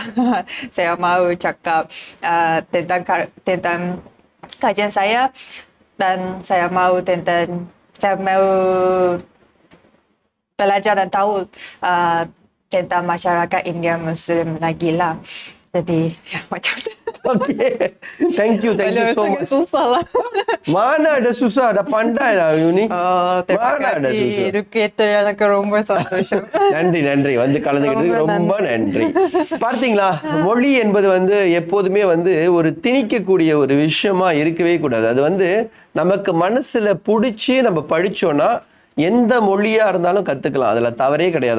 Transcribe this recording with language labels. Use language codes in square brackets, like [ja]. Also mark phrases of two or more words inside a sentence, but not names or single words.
[ms] Saya mau cakap tentang kajian saya dan saya mau belajar dan tahu tentang masyarakat India Muslim lagi lah. Jadi ya macam tu. [en] Okay. Thank you so [ms] Sangat [en] much. [ms] susah lah. Mana ada susah, dah pandai lah you ni. Terima Mana ada kasih susah. [ta] educator எனக்கு ரொம்ப சந்தோஷம். நன்றி வந்து கலந்துக்கிறதுக்கு ரொம்ப நன்றி. பார்த்தீங்களா, மொழி என்பது வந்து எப்போதுமே வந்து ஒரு திணிக்கக்கூடிய ஒரு விஷயமா இருக்கவே கூடாது. அது வந்து நமக்கு மனசுல பிடிச்சி நம்ம படிச்சோம்னா எந்த மொழியா இருந்தாலும் கத்துக்கலாம், அதுல தவறே கிடையாது.